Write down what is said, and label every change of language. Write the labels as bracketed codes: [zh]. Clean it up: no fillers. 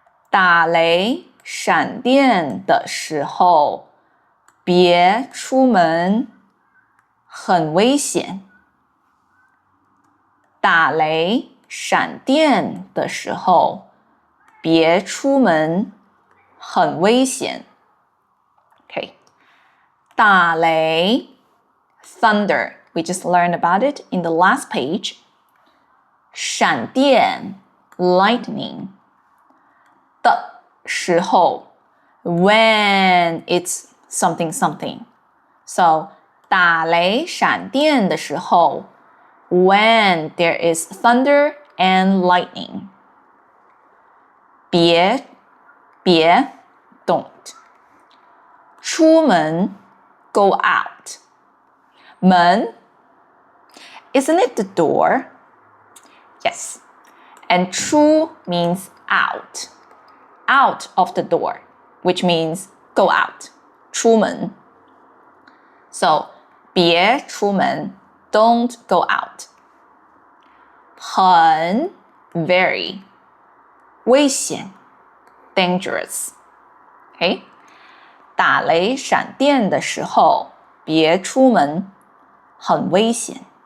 [zh] 打雷闪电的时候，别出门，很危险。打雷闪电的时候，别出门，很危险。 [en] Okay. 打雷 thunder. We just learned about it in the last page. 闪电 lightning 的时候 when it's something something. So 打雷闪电的时候 when there is thunder and lightning. 别 don't. 出门 go out. 门 isn't it the door? Yes. And 出 means out. Out of the door, which means go out. [zh] 出门. [en] So, 别出门 don't go out. 很 very. 危险 dangerous. Okay? [zh] 打雷闪电的时候别出门很危险。